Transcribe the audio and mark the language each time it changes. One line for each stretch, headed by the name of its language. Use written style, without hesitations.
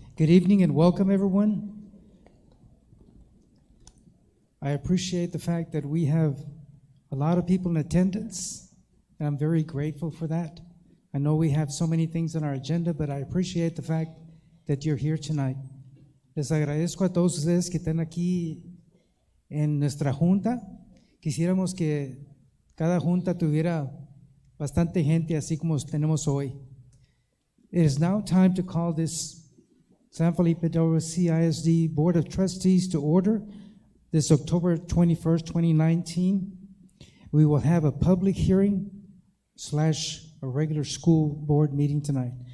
English: Good evening and welcome, everyone. I appreciate the fact that we have a lot of people in attendance, and I'm very grateful for that. I know we have so many things on our agenda, but I appreciate the fact that you're here tonight.
Spanish: Les agradezco a todos ustedes que están aquí en nuestra junta. Quisiéramos que cada junta tuviera bastante gente, así como tenemos hoy.
English: It is now time to call this San Felipe CISD Board of Trustees to order this October 21st, 2019. We will have a public hearing / a regular school board meeting tonight.